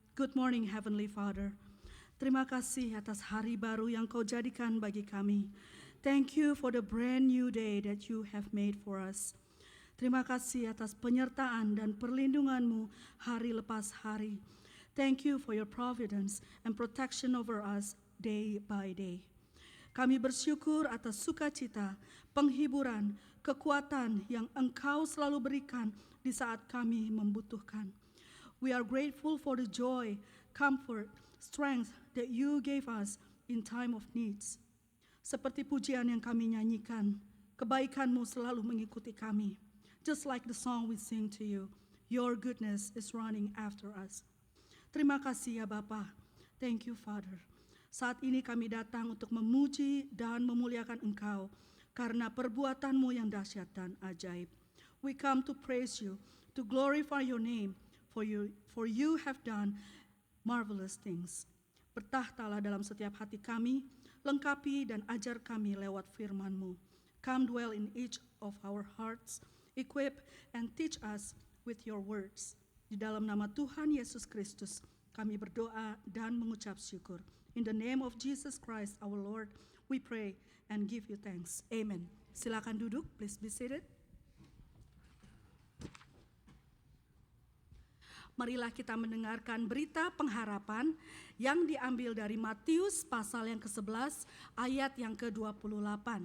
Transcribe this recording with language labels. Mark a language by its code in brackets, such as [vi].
[en] Good morning Heavenly Father. [id] Terima kasih atas hari baru yang Kau jadikan bagi kami. [en] Thank you for the brand new day that you have made for us. [id] Terima kasih atas penyertaan dan perlindungan-Mu hari lepas hari. [en] Thank you for your providence and protection over us day by day. [id] Kami bersyukur atas sukacita, penghiburan, kekuatan yang Engkau selalu berikan di saat kami membutuhkan. [en] We are grateful for the joy, comfort, strength that you gave us in time of needs. [id] Seperti pujian yang kami nyanyikan, kebaikan-Mu selalu mengikuti kami. [en] Just like the song we sing to you, your goodness is running after us. [id] Terima kasih ya Bapa. [en] Thank you Father. [id] Saat ini kami datang untuk memuji dan memuliakan Engkau karena perbuatan-Mu yang dahsyat dan ajaib. [en] We come to praise you, to glorify your name, for you have done marvelous things. [id] Bertahtalah dalam setiap hati kami, lengkapi dan ajar kami lewat firman-Mu. [en] Come dwell in each of our hearts, equip and teach us with your words. [id] Di dalam nama Tuhan Yesus Kristus, kami berdoa dan mengucap syukur. [en] In the name of Jesus Christ our Lord, we pray and give you thanks. Amen. [id] Silakan duduk, [en] please be seated. [id] Marilah kita mendengarkan berita pengharapan yang diambil dari Matius pasal yang ke-11 ayat yang ke-28.